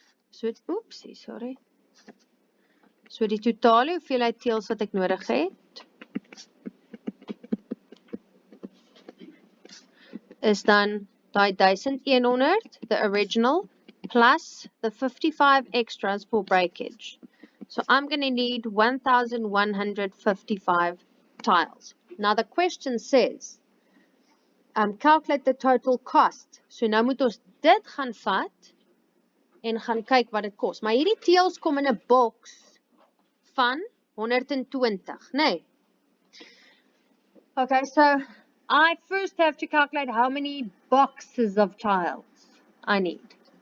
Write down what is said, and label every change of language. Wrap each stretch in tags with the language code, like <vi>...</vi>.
<af>So, oopsie, sorry. So die totale hoeveelheid teels wat ek nodig het, is dan die 1100,</af> <en>the original, plus the 55 extras for breakage. So I'm going to need 1,155 tiles. Now the question says, calculate the total cost.</en> <af>So nou moet ons dit gaan vat en gaan kyk wat dit kos. Maar hierdie teels kom in 'n box van 120, nee.</af> <en>Okay, so I first have to calculate how many boxes of tiles I need.</en>